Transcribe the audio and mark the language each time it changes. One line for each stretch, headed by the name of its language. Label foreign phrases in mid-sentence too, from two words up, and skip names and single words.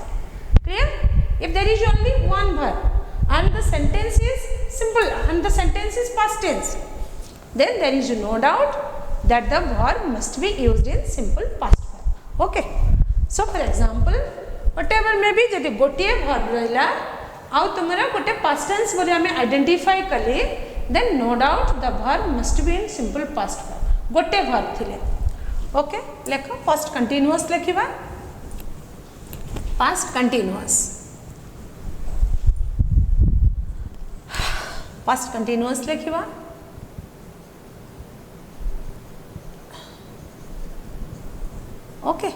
English: Clear? If there is only one verb and the sentence is simple and the sentence is past tense, then there is no doubt that the verb must be used in simple past form. Okay. So for example, whatever may be,
Odia: ଯଦି ଗୋଟେ verb ରହିଲା ଆଉ ତୁମର ଗୋଟେ
English: past tense
Odia: बोले हमें identify कले,
English: then no doubt the verb must be in simple past form.
Odia: गोटे verb थिले. Okay, लेखो
English: past continuous
Odia: लेखिबा.
English: Past continuous. Past continuous लेखिबा. Okay.